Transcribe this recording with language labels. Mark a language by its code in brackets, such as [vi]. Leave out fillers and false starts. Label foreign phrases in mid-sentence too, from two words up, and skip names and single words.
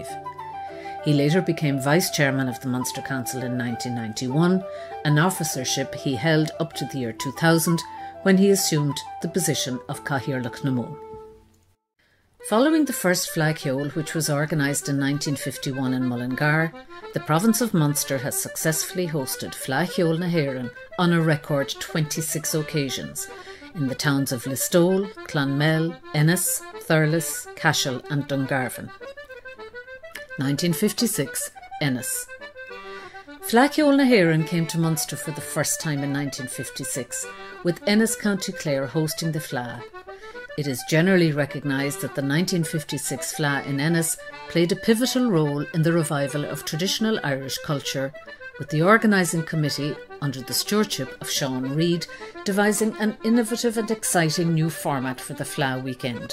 [en] He later became Vice Chairman of the Munster Council in 1991, an officership he held up to the year 2000, when he assumed the position of [ga] Cathaoirleach na Moon. [en] Following the first Fleadh Cheoil, which was organised in 1951 in Mullingar, the province of Munster has successfully hosted Fleadh Cheoil na Éireann on a record 26 occasions, in the towns of Listowel, Clonmel, Ennis, Thurlis, Cashel and Dungarvan. 1956, Ennis. Fleadh Cheoil na hÉireann came to Munster for the first time in 1956, with Ennis County Clare hosting the Fleadh. It is generally recognised that the 1956 Fleadh in Ennis played a pivotal role in the revival of traditional Irish culture, with the organising committee, under the stewardship of Sean Reid, devising an innovative and exciting new format for the Fleadh weekend.